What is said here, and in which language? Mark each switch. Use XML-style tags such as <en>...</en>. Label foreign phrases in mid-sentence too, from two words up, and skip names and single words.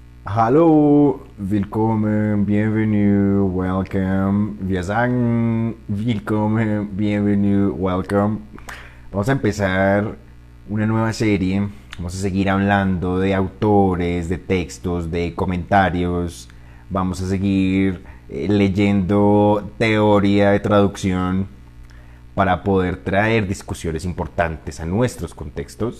<de>Hallo, willkommen, bienvenue, welcome. Wir sagen willkommen, bienvenue, welcome.</de> <es>Vamos a empezar una nueva serie. Vamos a seguir hablando de autores, de textos, de comentarios. Vamos a seguir leyendo teoría de traducción para poder traer discusiones importantes a nuestros contextos.</es>